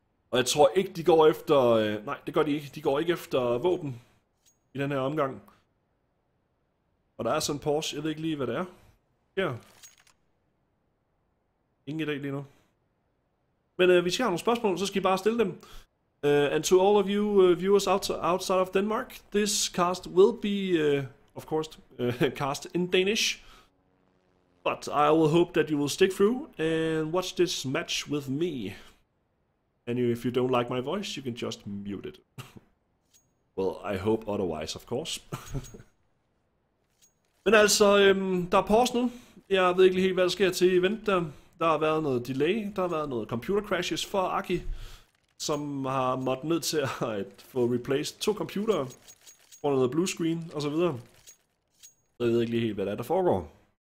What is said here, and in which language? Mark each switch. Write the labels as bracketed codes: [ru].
[da] Og jeg tror ikke, de går efter... nej, det gør de ikke. De går ikke efter våben i den her omgang. Og der er sådan en Porsche. Jeg ved ikke lige, hvad det er. Her. Ingen idé lige nu. Men hvis I har nogle spørgsmål, så skal I bare stille dem. [en] And to all of you viewers outside of Denmark, this cast will be, of course, cast in Danish. But I will hope that you will stick through and watch this match with me. And if you don't like my voice, you can just mute it. Well, I hope otherwise, of course. [da] Men altså, der er pause nu. Jeg ved ikke helt, hvad der sker til event der. Der har været noget delay, der har været noget computer crashes for Aki, som har måttet nødt til at få replaced 2 computere, for noget blue screen og så videre. Så jeg ved ikke lige helt, hvad der foregår.